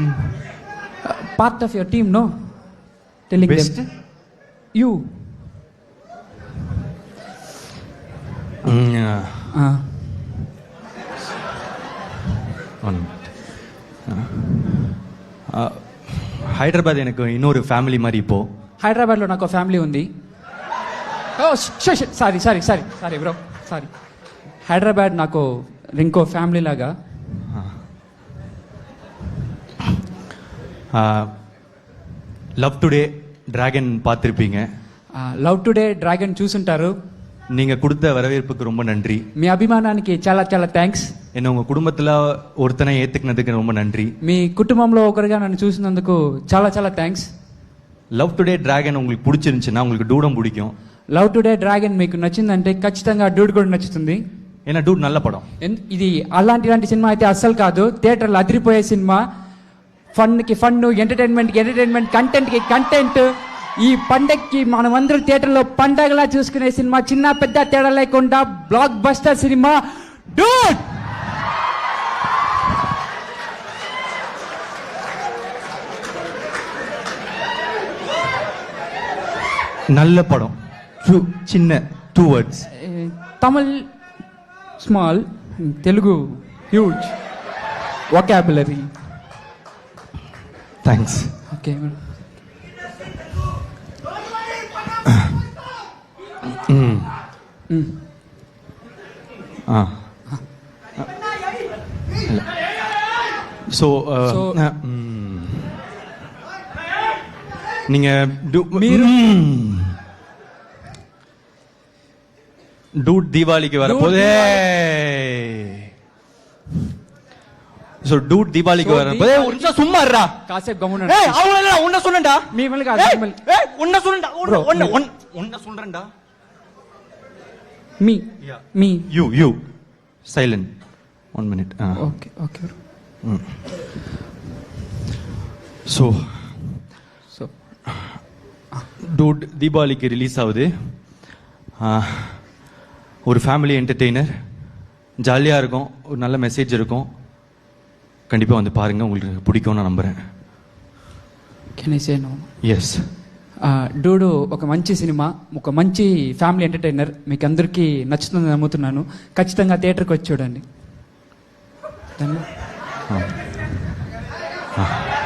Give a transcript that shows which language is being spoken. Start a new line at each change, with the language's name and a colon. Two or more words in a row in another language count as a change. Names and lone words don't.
English: part of your team no telling బెస్ట్ యూ.
Tamil: హైదరాబాద్ எனக்கு இன்னொரு
Telugu: ఫ్యామిలీ మరి
Tamil: இப்போ
Telugu: హైదరాబాద్లో నాకు ఫ్యామిలీ ఉంది. సారీ సారీ సారీ సారీ బ్రో సారీ. హైదరాబాద్ నాకు ఇంకో ఫ్యామిలీ లాగా.
Tamil: లవ్ టుడే டிராகன் பார்த்துருப்பீங்க.
Telugu: లవ్ టుడే డ్రాగన్ చూసుంటారు.
Tamil: நீங்க கொடுத்த வரவேற்புக்கு ரொம்ப நன்றி.
Telugu: మీ అభిమానానికి చాలా చాలా థ్యాంక్స్.
Tamil: என்ன உங்க குடும்பத்துல ஒருத்தனை ஏத்துக்கினதுக்கு ரொம்ப நன்றி.
Telugu: మీ కుటుంబంలో ఒకరుగా నన్ను చూసినందుకు చాలా చాలా థ్యాంక్స్.
Tamil: లవ్ టుడే டிராகன் உங்களுக்கு பிடிச்சிருந்துச்சுன்னா உங்களுக்கு டூடம் பிடிக்கும்.
Telugu: లవ్ టుడే డ్రాగన్ మీకు నచ్చిందంటే ఖచ్చితంగా డూడ్ కూడా నచ్చుతుంది.
Tamil: ஏன்னா டூட் நல்ல படம்.
Telugu: ఇది అలాంటి సినిమా అయితే అస్సలు కాదు, థియేటర్లో అదిరిపోయే సినిమా. ఫన్కి ఫన్, ఎంటర్టైన్మెంట్కి ఎంటర్టైన్మెంట్, కంటెంట్కి కంటెంట్. ఈ పండగకి మనమందరూ థియేటర్లో పండగలా చూసుకునే సినిమా, చిన్న పెద్ద తేడా లేకుండా
English: block buster
Telugu: సినిమా డూడ్.
Tamil: நல்ல படம்.
Telugu: చిన్న 2 words.
English: Tamil small, Telugu huge vocabulary.
Telugu: థ్యాంక్స్. ఓకే.
Tamil: సో நீங்க டூட் தீபாவளிக்கு வரப்போதே.
Telugu: సో డూట్ దీపావళికి
Tamil: வரப்போதே. ஒரு நிமிஷம் சும்மா இருடா. காசேப் கமுன. ஏய் அவள உன்ன சொன்னடா. மீமல் காசு. ஏய் உன்ன சொன்னடா. உன்ன சொல்றேன்டா. మీ మీ
English: you silent 1 minute.
Telugu: ఓకే ఓకే.
Tamil: సో டூட் தீபாவளிக்கு ரிலீஸ் ஆகுது. ஒரு
English: family entertainer,
Tamil: ஜாலியாக இருக்கும், ஒரு நல்ல மெசேஜ் இருக்கும். கண்டிப்பாக வந்து பாருங்கள், உங்களுக்கு பிடிக்கும்னு நான் நம்புகிறேன்.
English: can I say no? ఎస్.
Telugu: డూడు ఒక మంచి సినిమా, ఒక మంచి
English: family entertainer.
Telugu: మీకు అందరికీ నచ్చుతుందని నమ్ముతున్నాను. ఖచ్చితంగా థియేటర్కి వచ్చి చూడండి.